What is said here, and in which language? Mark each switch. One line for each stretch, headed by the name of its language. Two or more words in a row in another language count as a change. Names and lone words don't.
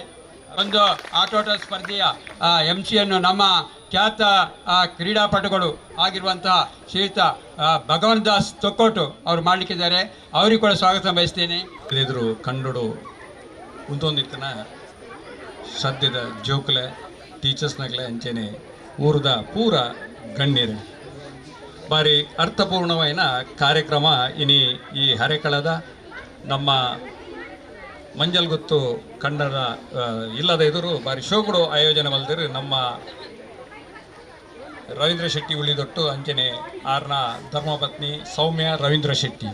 Kannada: ಒಂದು ಆಟೋಟ ಸ್ಪರ್ಧೆಯ MC ನಮ್ಮ ಖ್ಯಾತ ಕ್ರೀಡಾಪಟುಗಳು ಆಗಿರುವಂತಹ ಶ್ರೀಯುತ ಭಗವಂತ ದಾಸ್ ತೊಕ್ಕೋಟು ಅವರು ಮಾಡಲಿಕ್ಕಿದ್ದಾರೆ. ಅವರಿಗೆ ಕೂಡ ಸ್ವಾಗತ ಬಯಸ್ತೇನೆ.
Tulu: ಎದುರು ಕಂಡುಡು ಉಂತೊಂದಿತ್ತನ ಸದ್ಯದ ಜೋಕಲೆ ಟೀಚರ್ಸ್ನಾಗಲೇ ಅಂಚೆನೆ ಊರದ ಪೂರ ಗಣ್ಯರೇ ಬಾರಿ ಅರ್ಥಪೂರ್ಣವಾದ ಕಾರ್ಯಕ್ರಮ ಇನಿ ಈ ಹರೆಕಳದ ನಮ್ಮ ಮಂಜಲ್ಗೊತ್ತು ಕನ್ನಡ ಇಲ್ಲದ ಎದುರು ಬಾರಿ ಶೋಗುಡು ಆಯೋಜನೆ ಮಲ್ದಿರು ನಮ್ಮ ರವೀಂದ್ರ ಶೆಟ್ಟಿ ಉಳಿದೊಟ್ಟು ಅಂಚನೆ ಆರ್ನ ಧರ್ಮಪತ್ನಿ ಸೌಮ್ಯ ರವೀಂದ್ರ ಶೆಟ್ಟಿ